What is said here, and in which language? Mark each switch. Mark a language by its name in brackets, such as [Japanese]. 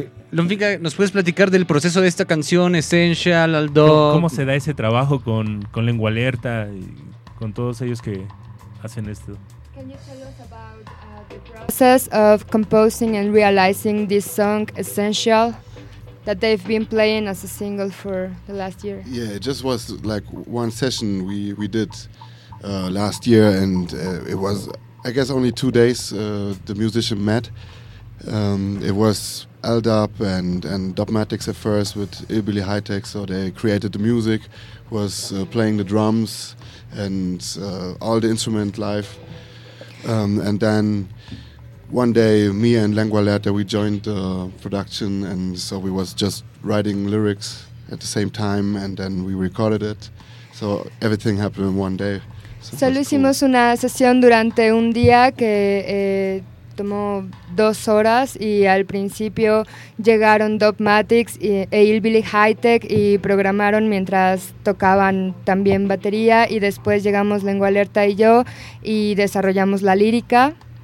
[Spanish] Lonfinga, ¿nos puedes platicar del proceso de esta canción, Essential, Al Dub? ¿Cómo se da ese trabajo con Lengua Alerta y con todos ellos que hacen esto? [English] Process of composing and realizing this song Essential that they've been playing as a single for the last year. Yeah, it just was like one session we did last year, and it was, I guess, only 2 days the musician met. It was Al Dub and Dubmatics at first with Ilbili Hightech, so they created the music, was playing the drums and all the instrument live, and then one day, me and Lengua Alerta, we joined the production, and so we was just writing lyrics at the same time, and then we recorded it. So everything happened in one day. [Spanish] Solo hicimos una sesión durante un día que tomó 2 horas, y al principio llegaron Dubmatics e Ilbili Hightech y programaron mientras tocaban también batería, y después llegamos Lengua Alerta y yo y desarrollamos la lírica.